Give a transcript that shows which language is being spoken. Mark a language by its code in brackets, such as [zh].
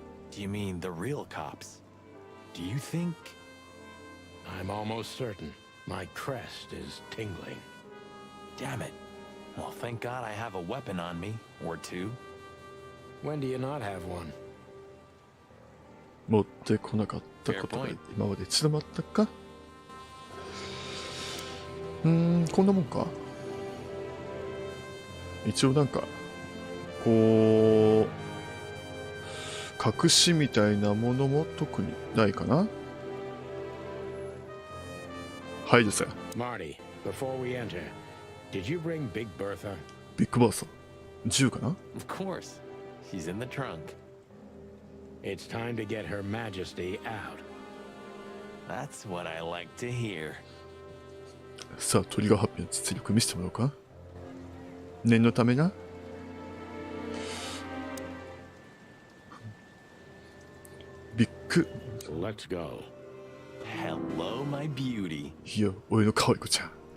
[en] Do you mean the real cops? Do you think? I'm almost certain. My crest is tingling. Damn it. Well, thank God I have a weapon on me, or two. When do you not have one? [ja] 持ってこなかったことが今まで一度もあったか。こんなもんか。一応なんかこう隠しみたいなものも特にないかな。はいですよ。 [en] Marty, before we enter, did you bring Big Bertha? [ja] ビッグバーサー銃かな。 [en] Of course. She's in the trunk. It's time to get Her Majesty out. That's what I like to hear. [ja] さあトリガーハッピーの実力見せてもらおうか。念のためな。ビッグ。 [en] Let's go. Hello, my beauty. [ja] いや俺の可愛い子ちゃん。